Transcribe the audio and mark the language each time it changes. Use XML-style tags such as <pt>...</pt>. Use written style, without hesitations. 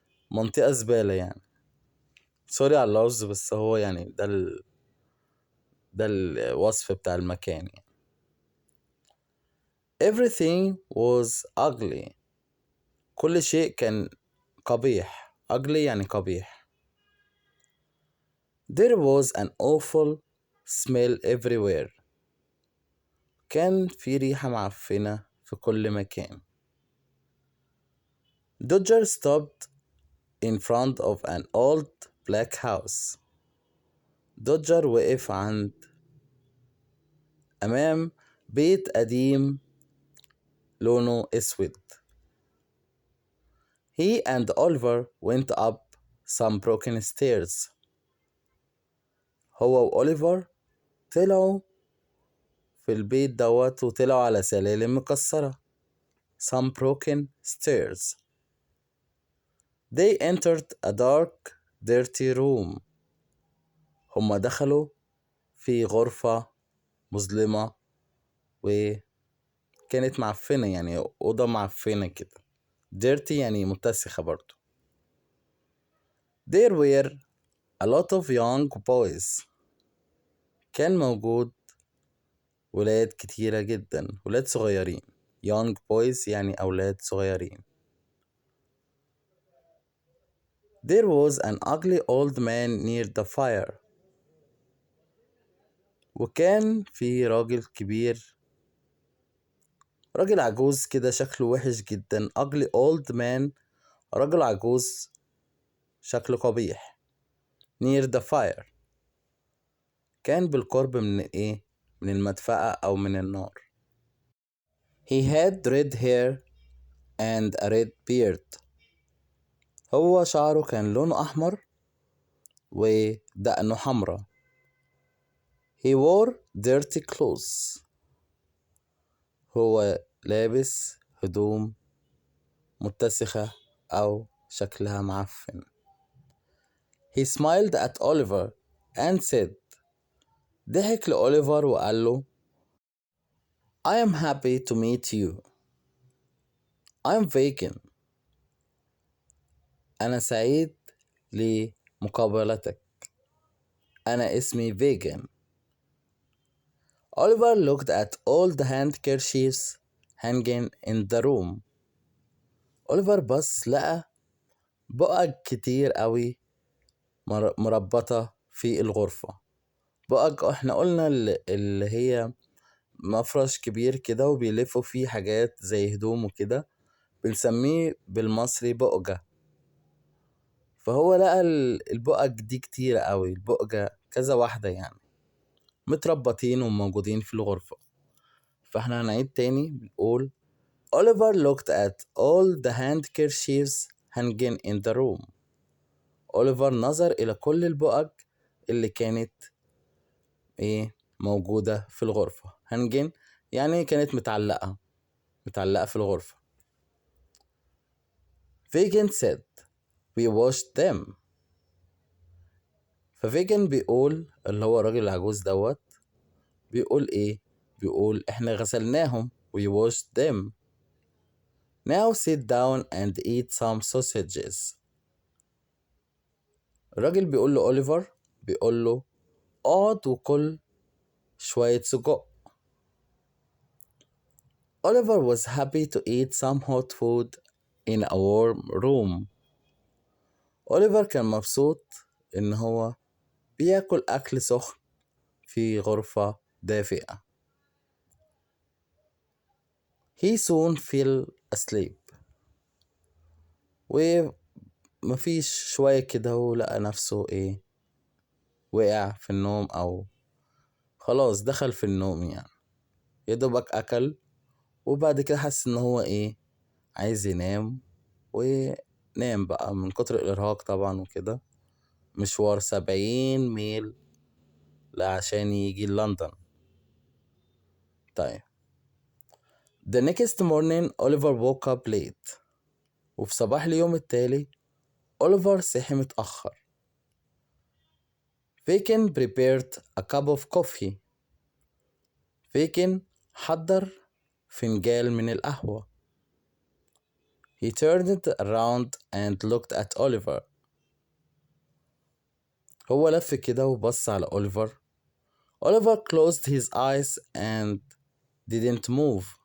<ar>منطقة زبالة يعني. سوري على اللفظ بس هو يعني ده الوصف بتاع المكان يعني.</ar> <en>Everything was ugly.</en> <ar>كل شيء كان قبيح. ugly يعني قبيح.</ar> <en>There was an awful smell everywhere.</en> <ar>كان في ريحة معفنة في كل مكان.</ar> <en>Dodger stopped in front of an old black house.</en> <ar>دوجر وقف أمام بيت قديم لونه أسود.</ar> <en>He and Oliver went up some broken stairs.</en> <ar>هو وأوليفر طلعوا في البيت دوت وطلعوا على سلالم مكسرة.</ar> <en>Some broken stairs. They entered a dark, dirty room.</en> <ar>هما دخلوا في غرفة مظلمة وكانت معفنة يعني أوضة معفنة كده. dirty يعني متسخة برضو.</ar> <en>There were a lot of young boys.</en> <ar>كان موجود ولاد كتيرة جدا. ولاد صغيرين.</ar> <en>young boys</en> <ar>يعني أولاد صغيرين.</ar> <en>There was an ugly old man near the fire.</en> <ar>وكان في راجل كبير، راجل عجوز كده شكله وحش جدا.</ar> <en>ugly old man،</en> <ar>راجل عجوز شكله قبيح.</ar> <en>near the fire،</en> <ar>كان بالقرب من ايه؟ من المدفأة أو من النار.</ar> <en>He had red hair and a red beard.</en> <ar>هو شعره كان لونه أحمر ودقنه حمرا.</ar> <en>He wore dirty clothes.</en> <ar>هو لابس هدوم متسخة أو شكلها معفن.</ar> <en>He smiled at Oliver and said.</en> <ar>ضحك لأوليفر وقال له</ar> <en>I am happy to meet you. I am vegan.</en> <ar>أنا سعيد لمقابلتك. أنا اسمي vegan.</ar> <en>Oliver looked at all the handkerchiefs hanging in the room.</en> <ar>أوليفر بص لقى بقع كتير قوي مربطة في الغرفة. بقع احنا قلنا اللي هي مفرش كبير كده وبيلفوا فيه حاجات زي هدوم وكده، بنسميه بالمصري بقجة. فهو لقى البقج دي كتيرة قوي، البقجة كذا واحدة يعني متربطين وموجودين في الغرفة. فاحنا هنعيد تاني بنقول</ar> <en>Oliver looked at all the handkerchiefs hanging in the room.</en> <ar>أوليفر نظر إلى كل البقج اللي كانت موجودة في الغرفة. hanging يعني كانت متعلقة في الغرفة.</ar> <en>Vegan said we washed them.</en> <ar>ففيجن بيقول، اللي هو الراجل العجوز دوت، بيقول بيقول احنا غسلناهم.</ar> <en>we washed them. Now sit down and eat some sausages.</en> <ar>الراجل بيقول لأوليفر، بيقول له اقعد وكل شوية سجق.</ar> <en>Oliver was happy to eat some hot food in a warm room.</en> <ar>أوليفر كان مبسوط إن هو بياكل أكل سخن في غرفة دافئة. He soon fell asleep. ومفيش شوية كده ولقى نفسه وقع في النوم أو خلاص دخل في النوم يعني. يدوبك أكل وبعد كده حس إن هو عايز ينام، ونام بقى من كتر الإرهاق طبعا وكده. مشوار 70 ميل عشان يجي لندن.</ar> <en>طيب The next morning Oliver woke up late.</en> <ar>وفي صباح اليوم التالي أوليفر صحي متأخر.</ar> <en>Bacon prepared a cup of coffee.</en> <ar>Bacon حضر فنجان من القهوة.</ar> <en>He turned around and looked at Oliver.</en> <ar>هو لف كده وبص على أوليفر.</ar> <en>Oliver closed his eyes and didn't move.</en>